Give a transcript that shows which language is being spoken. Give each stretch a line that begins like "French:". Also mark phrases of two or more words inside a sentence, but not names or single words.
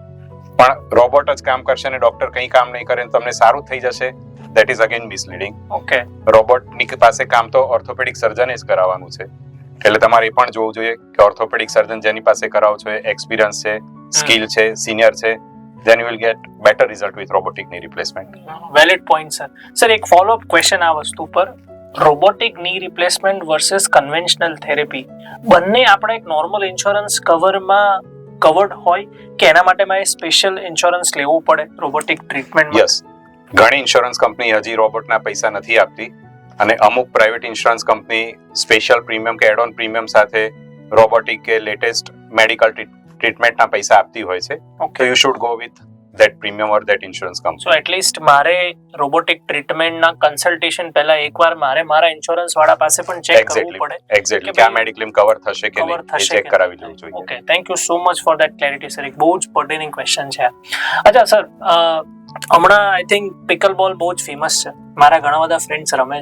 Gujarati: પણ રોબોટ જ કામ કરશે ને ડોક્ટર કંઈ કામ નહીં કરે ને તમને સારું થઈ જશે,
English: that is again misleading.
Gujarati: ઓકે, રોબોટની પાસે કામ તો ઓર્થોપેડિક સર્જને જ કરાવવાનું છે. એટલે તમારે એ પણ જોવું જોઈએ કે ઓર્થોપેડિક સર્જન જેની પાસે કરાવો છો એ એક્સપિરિયન્સ છે, સ્કિલ છે, સિનિયર છે,
English: then you will get better result with robotic knee replacement. valid point sir.
Gujarati: સર એક ફોલોઅપ ક્વેશ્ચન આ વસ્તુ પર,
English: robotic knee replacement versus conventional therapy
Gujarati: બંને આપણે એક
English: normal insurance
Gujarati: કવરમાં કવર્ડ હોય કે એના માટે મારે
English: special insurance
Gujarati: લેવું પડે
English: robotic treatment?
Gujarati: યસ, ઘણી
English: insurance company
Gujarati: હજી રોબોટના પૈસા નથી આપતી અને અમુક
English: private insurance company special premium
Gujarati: કે
English: add on premium
Gujarati: સાથે રોબોટિક કે
English: latest medical treatment
Gujarati: પૈસા આપતી હોય છે.
English: તો you should go with that premium or that insurance company. so at least
Gujarati: મારે
English: robotic treatment consultation
Gujarati: પહેલા એકવાર મારા ઇન્સ્યોરન્સ વાળા પાસે પણ ચેક કરવું પડે. એક્ઝેક્ટલી કે આ મેડિક્લેમ કવર થશે કે નહીં એ ચેક કરાવી લેવું જોઈએ.
English: Okay, thank you so much for that clarity sir.
Gujarati: એક બહુ જ પર્ટિનિંગ ક્વેશ્ચન છે. અચ્છા સર, હમણાં
English: I think
Gujarati: પિકલ બોલ બહુ જ ફેમસ છે, મારા ઘણા બધા ફ્રેન્ડ્સ રમે.